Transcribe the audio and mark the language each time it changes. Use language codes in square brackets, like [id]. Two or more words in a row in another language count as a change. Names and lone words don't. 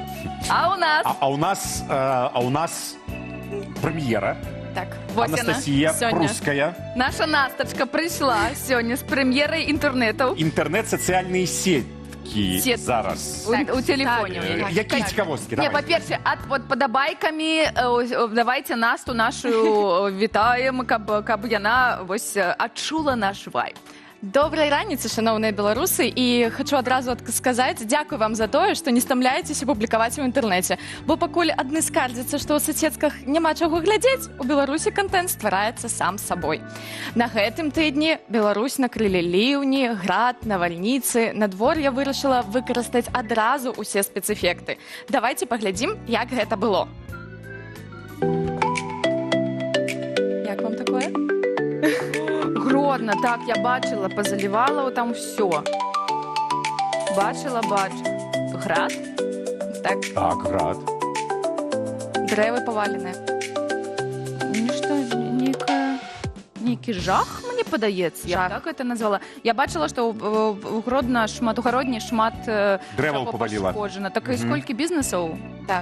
[be] А у нас? А у нас прэм'ера. Так, вось Анастасія Пруская. Наша Настачка прыйшла сёння з прэм'ерай інтэрнэтаў. Інтэрнэт, сацыяльныя сеткі. цікавосткі Сет- зараз. [ru] У телефоне. [be] Які цікавосткі? Не, Давай. [uk] по-перше, от подобайками давайте Насту нашу вітаємо, [be] каб яна ось адчула наш вайб. Доброй раніцы, шановныя беларусы, і хочу адразу сказаць дзякуй вам за тое, што не стамляецеся публікаваць у інтэрнэце. Бо пакуль адны скардзяцца, што ў соцсетках няма чаго глядзець, у Беларусі контент ствараецца сам сабой. На гэтым тыдні Беларусь накрылі ліўні, град, навальніцы. Надвор'е вырашыла выкарыстаць адразу ўсе спецэфекты. Давайте паглядзім, як гэта было. Як вам такое? Гродно, [uk] так, я бачила, позаливала там все. Бачила. Град? [be] Так, Так, град. дрэвы паваленыя. Нешта, нейкі жах, мне падаецца, я Жах. [ru] так это назвала. [uk] Я бачила, што у Гродно у Гродні шмат [be] Дрэваў чаго паваліла. пашкоджана. Так і сколькі бізнесаў Так,